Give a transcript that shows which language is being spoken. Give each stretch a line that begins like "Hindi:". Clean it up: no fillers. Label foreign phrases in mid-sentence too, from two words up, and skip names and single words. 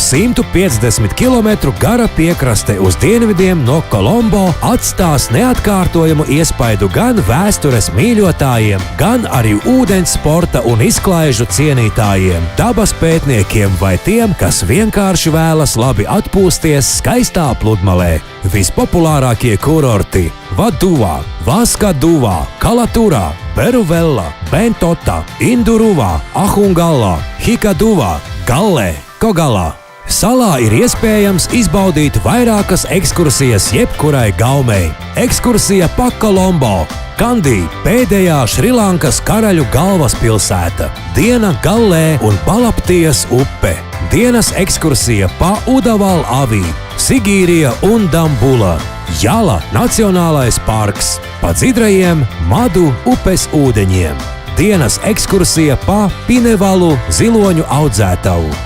Latvian: 150 km gara piekraste uz dienvidiem no Kolombo atstās neatkārtojamu iespaidu gan vēstures mīļotājiem, gan arī ūdens sporta un izklaižu cienītājiem, dabas pētniekiem vai tiem, kas vienkārši vēlas labi atpūsties skaistā pludmalē. Vispopulārākie kurorti – Vaduvā, Vaskaduvā, Kalaturā, Beruvella, Bentota, Induruvā, Ahungallā, Hikaduvā, Gallē, Kogalā. Salā ir iespējams izbaudīt vairākas ekskursijas jebkurai gaumei. Ekskursija pa Kolombo, Kandī, pēdējā Šrilankas karaļu galvaspilsēta, diena Gallē un Palaptijas upe, dienas ekskursija pa Udaval avī, Sigīrija un Dambula, Jala Nacionālais parks, pa dzidrajiem Madu upes ūdeņiem, dienas ekskursija pa Pinevalu ziloņu audzētavu.